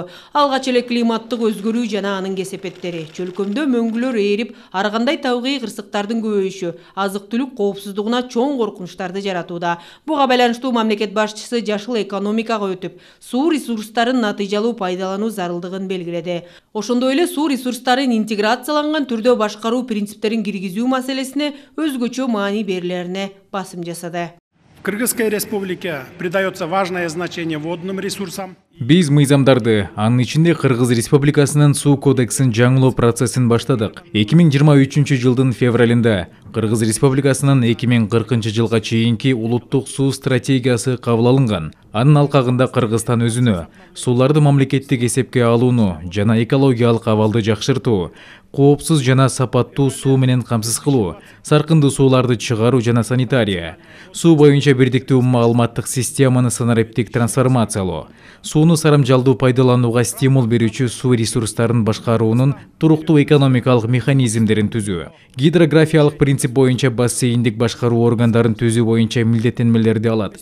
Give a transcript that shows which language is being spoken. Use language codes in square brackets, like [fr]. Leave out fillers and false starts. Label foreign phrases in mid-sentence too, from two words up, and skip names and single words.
[ky] Алгач эле климаттык өзгөрүү жана анын кесепеттери, чөлкөмдө мөңгүлөр ээрип, ар кандай табигый кырсыктардын көбөйүшү, азык-түлүк коопсуздугуна чоң коркунучтарды жаратууда. Буга байланыштуу мамлекет башчысы жашыл экономикага өтүп, суу ресурстарын натыйжалуу пайдалануу зарылдыгын белгиледи. Ошондой эле суу ресурстарын интеграцияланган түрдө башкаруу принциптерин киргизүү маселесине өзгөчө маани берилерине басым жасады. [ru] В Кыргызской республике придается важное значение водным ресурсам. [ky] Биз мыйзамдарды, анын ичинде Кыргыз Республикасынын суу кодексин жаңылоо процессин баштадык. 2023 жылдын февралында Кыргыз Республикасынын 2040 жылга чейинки улуттук суу стратегиясы кабыл алынган. Анын алкагында Кыргызстан өзүнө сууларды мамлекеттик эсепке алууну жана экологиялык абалды жакшыртуу, коопсуз жана сапаттуу суу менен камсыз кылуу, саркындуу сууларды чыгаруу жана санитария, суу боюнча бирдиктүү маалыматтык системаны санариптик трансформациялоо, сууну сарамжалдуу пайдаланууга стимул берүүчү суу ресурстарын башкаруунун туруктуу экономикалык механизмдерин түзүү, гидрографиялык принцип боюнча бассейндик башкаруу органдарын түзүү боюнча милдеттенмелерди алат.